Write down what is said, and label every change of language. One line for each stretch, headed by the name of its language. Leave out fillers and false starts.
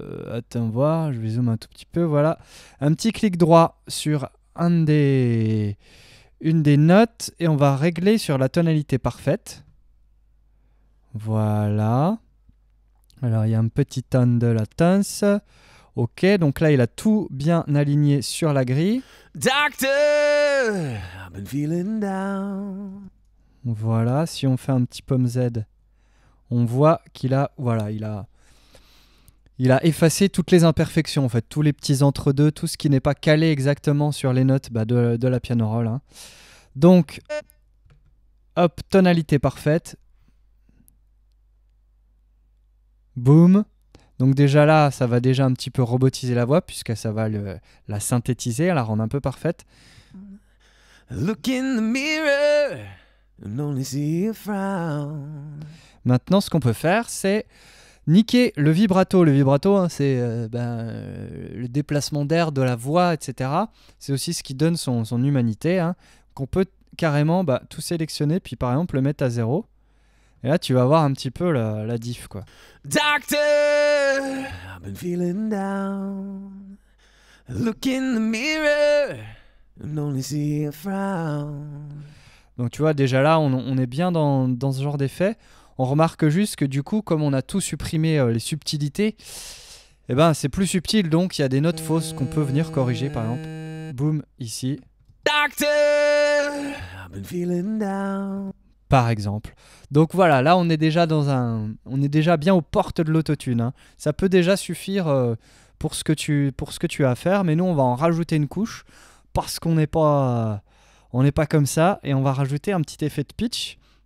French: Attends, voir, je vais zoomer un tout petit peu. Voilà, un petit clic droit sur une des notes et on va régler sur la tonalité parfaite. Voilà. Alors, il y a un petit tone de latence. Ok, donc là, il a tout bien aligné sur la grille.
English: Doctor, I've been feeling down.
French: Voilà, si on fait un petit pomme Z, on voit qu'il a, voilà, il a effacé toutes les imperfections, en fait, tous les petits entre-deux, tout ce qui n'est pas calé exactement sur les notes de la piano roll. Hein. Donc, hop, tonalité parfaite. Boum. Donc déjà là, ça va déjà un petit peu robotiser la voix puisque ça va la synthétiser, la rendre un peu parfaite.
English: Look in the mirror and only see a frown.
French: Maintenant, ce qu'on peut faire, c'est niquer le vibrato. Le vibrato, hein, c'est le déplacement d'air de la voix, etc. C'est aussi ce qui donne son humanité. Hein, qu'on peut carrément tout sélectionner, puis par exemple le mettre à 0. Et là, tu vas voir un petit peu la diff, quoi.
English: Doctor, I've been feeling down. Look in the mirror and only see a frown.
French: Donc tu vois, déjà là, on est bien dans ce genre d'effet. On remarque juste que du coup, comme on a tout supprimé les subtilités, c'est plus subtil, donc il y a des notes fausses qu'on peut venir corriger, par exemple. Boum, ici.
English: Doctor, I've been feeling down.
French: Par exemple. Donc voilà, là on est déjà bien aux portes de l'autotune. Hein. Ça peut déjà suffire pour ce que tu as à faire, mais nous on va en rajouter une couche parce qu'on n'est pas comme ça, et on va rajouter un petit effet de pitch.